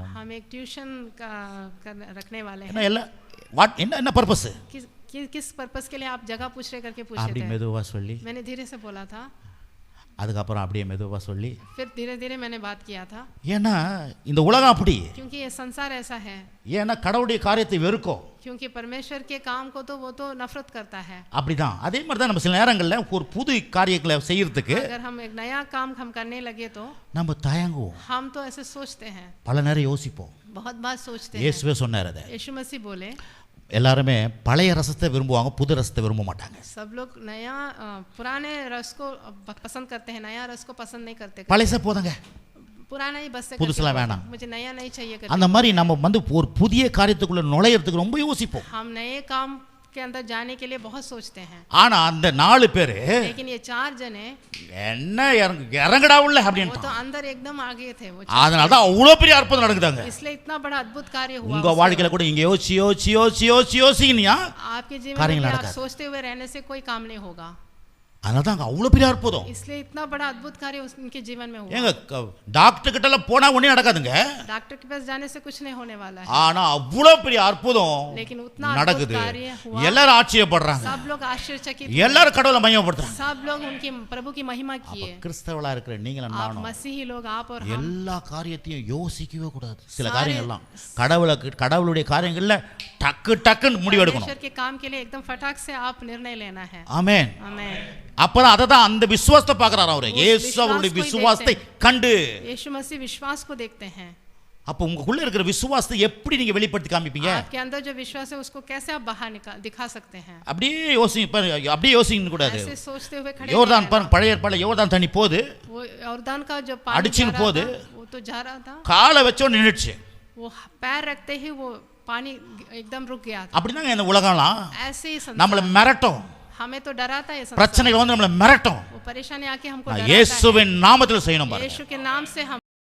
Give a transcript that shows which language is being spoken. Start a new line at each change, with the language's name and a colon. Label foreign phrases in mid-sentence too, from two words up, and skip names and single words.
Hindi: हम एक ट्यूशन का रखने वाले हैं.
Tamil: என்ன பர்பஸ்,
Hindi: किस पर्पस के लिए आप जगह पूछ रहे करके पूछे
Tamil: அப்படி
Hindi: थे.
Tamil: மெதுவா சொல்லி,
Hindi: मैंने धीरे से बोला था.
Tamil: அதுக்கப்புறம் அப்படியே மெதுவா சொல்லி,
Hindi: फिर धीरे धीरे मैंने बात किया था.
Tamil: ஏன்னா இந்த உலகம் அப்படி.
Hindi: क्योंकि ये संसार ऐसा है.
Tamil: ஏன்னா கடவுளுடைய காரியத்தை வெறுக்கும்.
Hindi: क्योंकि परमेश्वर के काम को तो वो तो नफरत करता है.
Tamil: அப்படிதான். அதே மாதிரி தான் நம்ம சில நேரங்கள்ல ஒரு புது காரியங்களை செய்யறதுக்கு
Hindi: अगर हम एक नया काम हम करने लगे तो
Tamil: நம்ம தயங்குவோம்.
Hindi: हम तो ऐसे सोचते हैं,
Tamil: பல நேரம் யோசிப்போம்.
Hindi: बहुत बार सोचते हैं.
Tamil: இயேசுவே சொன்னார் அதை.
Hindi: यीशु मसीह बोले,
Tamil: எல்லாருமே பழைய ரசத்தை விரும்புவாங்க, புது ரசத்தை விரும்ப மாட்டாங்க.
Hindi: सब लोग नया पुराने रस को पसंद करते हैं, नया रस को पसंद नहीं करते.
Tamil: பழைய போதுங்க,
Hindi: पुराना ही बस से
Tamil: புதுசுலாம் வேணாம்.
Hindi: मुझे नया नहीं चाहिए करके.
Tamil: அந்த மாதிரி நம்ம வந்து ஒரு புதிய காரியத்துக்குள்ள நுழையிறதுக்கு ரொம்ப யோசிப்போம்.
Hindi: हम नए काम के अंदर जाने के लिए बहुत सोचते हैं.
Tamil: ஆனா அந்த 4 பேர்,
Hindi: लेकिन ये 4 जने
Tamil: என்ன இறங்கடா உள்ள
Hindi: वो
Tamil: அப்படின்றாங்க.
Hindi: तो अंदर एकदम आगे थे. वो
Tamil: அதனால தான் அவ்வளவு பெரிய அற்புதம் நடக்குதாங்க.
Hindi: इसलिए इतना बड़ा अद्भुत कार्य हुआ.
Tamil: உங்க வாழ்க்கையில கூட இங்க யோசிச்சியா
Hindi: आपके जीवन में आप सोचते हुए रहने से कोई काम नहीं होगा.
Tamil: அதனால தான் அவ்வளவு பெரிய அற்புதம்.
Hindi: इसलिए इतना बड़ा अद्भुत कार्य उनके जीवन में हुआ.
Tamil: ஏங்க டாக்டர் கிட்ட எல்லாம் போனா ஒண்ணே நடக்காதுங்க.
Hindi: डॉक्टर के पास जाने से कुछ नहीं होने वाला है.
Tamil: ஆனா அவ்வளவு பெரிய அற்புதம்
Hindi: लेकिन उतना
Tamil: நடக்குது.
Hindi: अद्भुत कार्य हुआ.
Tamil: எல்லாரும் ஆச்சரியப்படுறாங்க.
Hindi: सब लोग आश्चर्यचकित,
Tamil: எல்லாரும் கடவுளை மகிமைப்படுத்துறாங்க.
Hindi: सब लोग उनकी प्रभु की महिमा किए.
Tamil: கிறிஸ்தவளா இருக்கிற நீங்களும்
Hindi: आप
Tamil: நானும்
Hindi: मसीही लोग, आप और हम
Tamil: எல்லா காரியத்தையும் யோசிக்கவே கூடாது. சில காரியங்கள்லாம் கடவுளுடைய காரியங்கள்ல டக்குன்னு முடிவெடுக்கணும்.
Hindi: परमेश्वर के काम के लिए एकदम फटाक से आप निर्णय लेना है.
Tamil: ஆமென்.
Hindi: आमेन.
Tamil: அப்பதான் அததான் அந்த விசுவாசத்தை பார்க்கறாரு அவரு. இயேசு அவருடைய விசுவாசத்தை கண்டு,
Hindi: यीशु मसीह विश्वास को देखते हैं.
Tamil: அப்ப உங்களுக்குள்ள இருக்கிற விசுவாசத்தை எப்படி நீங்க வெளிப்படுத்தி காமிப்பீங்க?
Hindi: आपके अंदर जो विश्वास है उसको कैसे आप बाहर दिखा सकते हैं?
Tamil: அப்படியே யோசிக்க கூடாது.
Hindi: ऐसे सोचते हुए खड़े
Tamil: யோர்தான் பாருங்க, பழைய ஏற்பாடுல யோர்தான் தண்ணி போகுது,
Hindi: वो यॉर्दान का जो पानी
Tamil: அடிச்சின் போது
Hindi: वो तो जा रहा था,
Tamil: காலை வச்சோ நின்னுச்சு.
Hindi: वो पैर रखते ही वो पानी एकदम रुक गया था.
Tamil: அப்படிதாங்க இந்த உலகம்லாம்
Hindi: ऐसे ही
Tamil: நம்மள மிரட்டும்.
Hindi: हमें तो डराता है संसार।
Tamil: பிரச்சனைகள் வந்து நம்மளை மிரட்டும்.
Hindi: वो परेशानी आके हमको डराता है।
Tamil: இயேசுவின் நாமத்தில் செய்யணும் பாருங்க.
Hindi: यीशु के नाम से हम